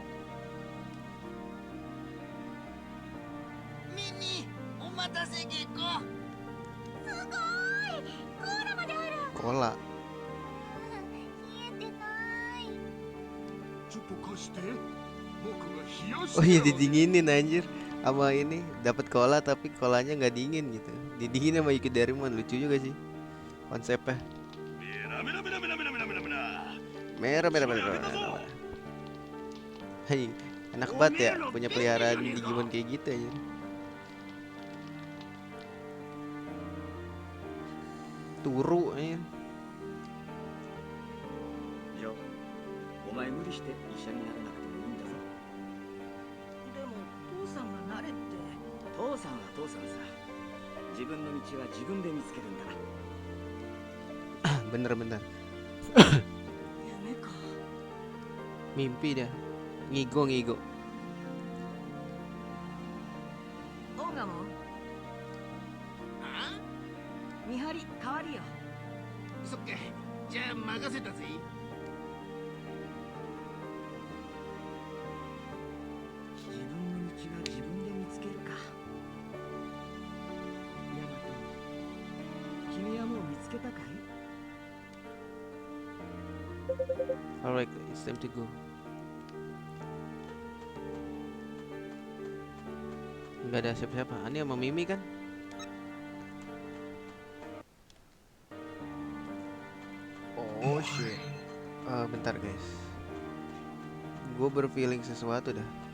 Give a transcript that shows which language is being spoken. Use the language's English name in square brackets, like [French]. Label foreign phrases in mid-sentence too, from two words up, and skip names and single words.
[Japanese] ミミ、お待たせゲコ。すごーい！コーラまである。 Cola. 冷えてない。ちょっと貸して。僕が冷やして [Indonesian] Oh iya, [Japanese] あげる。 [Indonesian] didinginin anjir. Sama ini dapat cola tapi colanya nggak dingin gitu. Didingin sama Yuki Darimon, lucu juga sih konsepnya. [Japanese] メラメラメラメラメラメラメラメラ。 [Indonesian] Merah merah merah merah. merah. Hei, enak banget ya punya peliharaan Digimon kayak gitu aja. トゥルaja. [Japanese] ジョー、お前無理して医者にならなくてもいいんだぞ。でも父さんがなれって。父さんは父さんさ。自分の道は自分で見つけるんだ。 [Indonesian] Bener-bener [Japanese] 夢か。 [Indonesian] mimpi dah. Ngigo ngigo. [Japanese] オーガモン。あ？見張り代わりよ。そっか。じゃあ任せたぜ。自分の道は自分で見つけるか。ヤマト、君はもう見つけたかい？ [English] Alright, it's time to go. [Indonesian] Nggak ada siapa-siapa. Ini sama Mimi kan? [English] Oh shit. [Indonesian] Bentar guys. Gue berfeeling sesuatu dah.